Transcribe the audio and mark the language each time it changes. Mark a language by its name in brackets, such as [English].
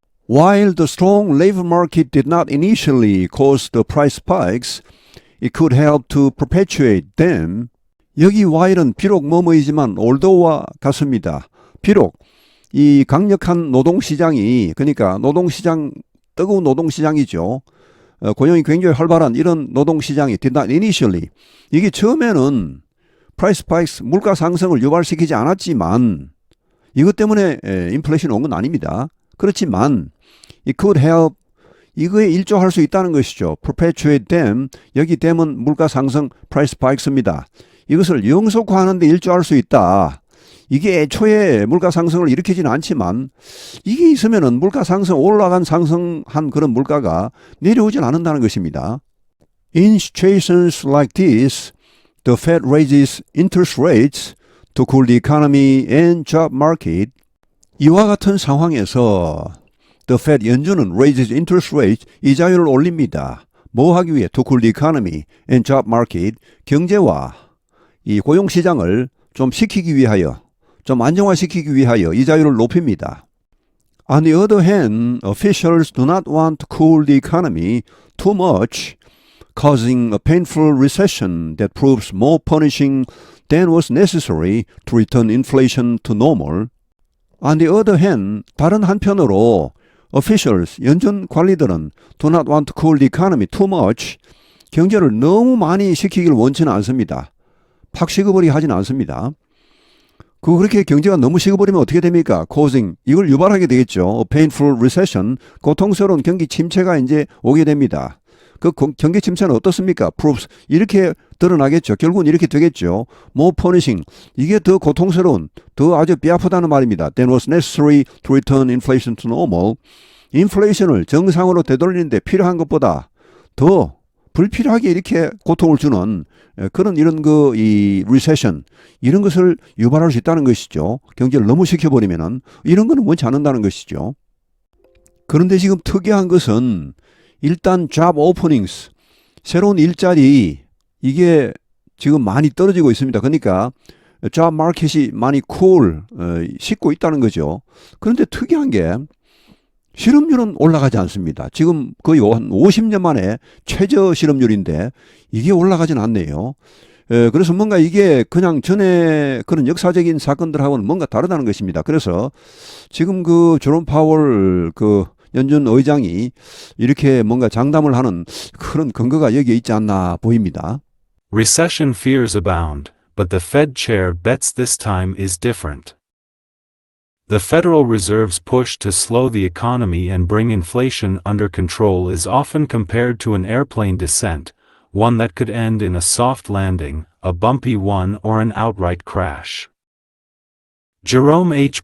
[English] While the strong labor market did not initially cause the price spikes, it could help to perpetuate them. [Korean] 여기 while은 비록 뭐뭐이지만 although와 같습니다. 비록 이 강력한 노동시장이, 그러니까 뜨거운 노동시장이죠. 고용이 굉장히 활발한 이런 노동시장이 [English] did not initially. [Korean] 이게 처음에는 [English] price spikes, [Korean] 물가 상승을 유발시키지 않았지만 이것 때문에 인플레이션이 온 건 아닙니다. 그렇지만 [English] it could help, [Korean] 이거에 일조할 수 있다는 것이죠. [English] perpetuate them, [Korean] 여기 them은 물가 상승 price spikes입니다. 이것을 영속화하는 데 일조할 수 있다. 이게 애초에 물가 상승을 일으키지는 않지만 이게 있으면은 물가 상승, 올라간 상승한 그런 물가가 내려오진 않는다는 것입니다. [English] In situations like this, the Fed raises interest rates to cool the economy and job market. [Korean] 이와 같은 상황에서 The Fed 연준은 [English] raises interest rates, [Korean] 이자율을 올립니다. 뭐 하기 위해? [English] To cool the economy and job market. [Korean] 경제와 이 고용시장을 좀 식히기 위하여, 좀 안정화시키기 위하여 이자율을 높입니다. [English] On the other hand, officials do not want to cool the economy too much, causing a painful recession that proves more punishing than was necessary to return inflation to normal. On the other hand, [Korean] 다른 한편으로 [English] officials, [Korean] 연준 관리들은 [English] do not want to cool the economy too much, [Korean] 경제를 너무 많이 식히기를 원치는 않습니다. 팍 식어버리게 하지는 않습니다. 그렇게 경제가 너무 식어버리면 어떻게 됩니까? causing, 이걸 유발하게 되겠죠. [English] A painful recession, [Korean] 고통스러운 경기 침체가 이제 오게 됩니다. 그 경기 침체는 어떻습니까? proves, 이렇게 드러나겠죠. 결국은 이렇게 되겠죠. [English] more punishing, [Korean] 이게 더 고통스러운, 더 아주 뼈아프다는 말입니다. [English] than was necessary to return inflation to normal. [Korean] 인플레이션을 정상으로 되돌리는데 필요한 것보다 더 불필요하게 이렇게 고통을 주는 그런 이런 이 리세션, 이런 것을 유발할 수 있다는 것이죠. 경제를 너무 식혀버리면은 이런 거는 원치 않는다는 것이죠. 그런데 지금 특이한 것은 일단 [English] job openings, [Korean] 새로운 일자리, 이게 지금 많이 떨어지고 있습니다. 그러니까 [English] job market [Korean] 이 많이 식고 있다는 거죠. 그런데 특이한 게 실업률은 올라가지 않습니다. 지금 거의 한 50년 만에 최저 실업률인데 이게 올라가진 않네요. 그래서 뭔가 이게 그냥 전에 그런 역사적인 사건들하고는 뭔가 다르다는 것입니다. 그래서 지금 제롬 파월 연준 의장이 이렇게 뭔가 장담을 하는 그런 근거가 여기에 있지 않나 보입니다. [English] Recession fears abound, but the Fed chair bets this time is different. The Federal Reserve's push to slow the economy and bring inflation under control is often compared to an airplane descent, one that could end in a soft landing, a bumpy one, or an outright crash. Jerome H.